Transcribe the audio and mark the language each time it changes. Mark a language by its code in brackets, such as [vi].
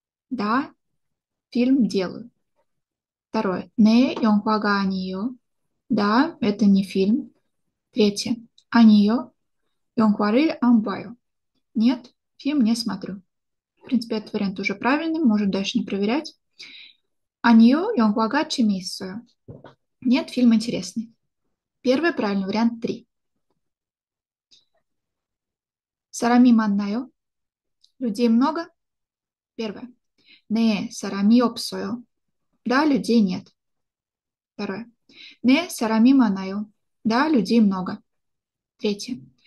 [ru] Да, фильм делаю. Второе. [ko] 네, 영화가 아니에요. [ru] Да, это не фильм. Третье. [ko] 아니요, 영화를 안 봐요. [ru] Нет, фильм не смотрю. В принципе, этот вариант уже правильный, можем дальше не проверять. [ko] 아니요, 영화가 재미있어요. [ru] Нет, фильм интересный. Первый правильный вариант 3. [ko] 사람이 많나요? [ru] людей много? Первое. [ko] 네, 사람이 없어요. [ru] Да, людей нет. Второе. [ko] 네, 사람이 많아요. [ru] Да, людей много. Третье.